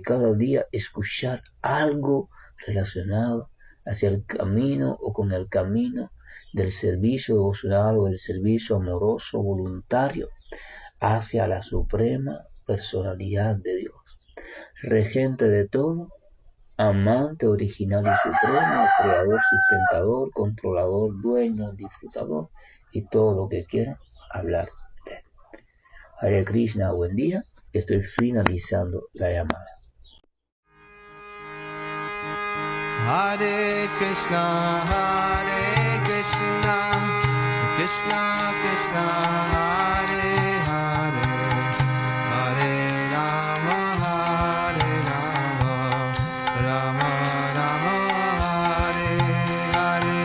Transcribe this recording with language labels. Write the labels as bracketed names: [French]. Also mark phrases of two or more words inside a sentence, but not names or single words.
[Spanish] cada día escuchar algo relacionado hacia el camino o con el camino del servicio devocional o del servicio amoroso voluntario hacia la suprema personalidad de Dios, regente de todo, amante original y supremo, creador, sustentador, controlador, dueño, disfrutador y todo lo que quiera hablar de él. [Sanskrit] Hare Krishna, [Spanish] buen día. Estoy finalizando la llamada. [Sanskrit] Hare Krishna, Krishna Krishna, Hare Hare, Hare Rama, Rama Rama, Hare Hare.